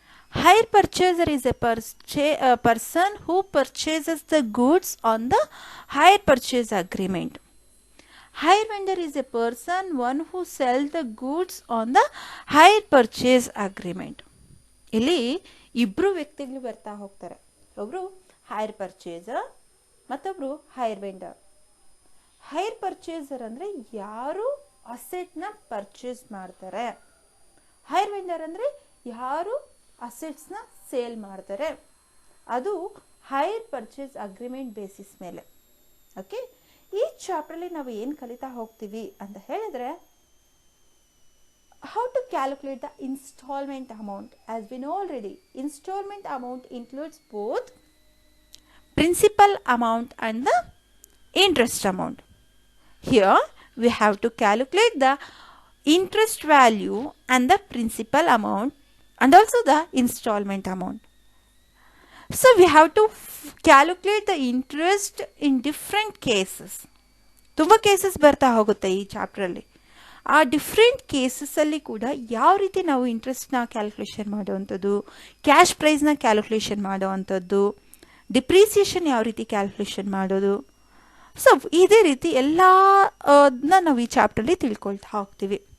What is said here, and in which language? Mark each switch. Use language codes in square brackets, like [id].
[en] Hire purchaser is a person who purchases the goods on the hire purchase agreement. Hire vendor is a person, one who sells the goods on the hire purchase agreement. [kn] ಇಲ್ಲಿ ಇಬ್ಬರು ವ್ಯಕ್ತಿಗಳು ಬರ್ತಾ ಹೋಗ್ತಾರೆ. ಒಬ್ಬರು hire purchaser ಮತ್ತೊಬ್ಬರು hire vendor. Hire purchaser ಅಂದರೆ ಯಾರು ಅಸೆಟ್ನ purchase ಮಾಡ್ತಾರೆ, ಹೈರ್ ವೆಂಡರ್ ಅಂದರೆ ಯಾರು ಅಸೆಟ್ಸ್ನ ಸೇಲ್ ಮಾಡ್ತಾರೆ. ಅದು ಹೈರ್ ಪರ್ಚೇಸ್ ಅಗ್ರಿಮೆಂಟ್ ಬೇಸಿಸ್ ಮೇಲೆ. ಓಕೆ, ಈ ಚಾಪ್ಟ್ರಲ್ಲಿ ನಾವು ಏನು ಕಲಿತಾ ಹೋಗ್ತೀವಿ ಅಂತ ಹೇಳಿದ್ರೆ, [en] how to calculate the installment amount. As we know already, installment amount includes both principal amount and the interest amount. Here we have to calculate the interest value and the principal amount and also the installment amount. So we have to calculate the interest in different cases. [kn] ತುಂಬ cases ಬರ್ತಾ ಹೋಗುತ್ತೆ ಈ ಚಾಪ್ಟ್ರಲ್ಲಿ. ಆ different ಕೇಸಸ್ಸಲ್ಲಿ ಕೂಡ ಯಾವ ರೀತಿ ನಾವು ಇಂಟ್ರೆಸ್ಟ್ನ calculation ಮಾಡುವಂಥದ್ದು, ಕ್ಯಾಶ್ ಪ್ರೈಸ್ನ ಕ್ಯಾಲ್ಕುಲೇಷನ್ ಮಾಡುವಂಥದ್ದು, ಡಿಪ್ರಿಸಿಯೇಷನ್ ಯಾವ ರೀತಿ ಕ್ಯಾಲ್ಕುಲೇಷನ್ ಮಾಡೋದು. ಸೊ ಇದೇ ರೀತಿ ಎಲ್ಲದನ್ನ ನಾವು ಈ ಚಾಪ್ಟ್ರಲ್ಲಿ ತಿಳ್ಕೊಳ್ತಾ ಹೋಗ್ತೀವಿ.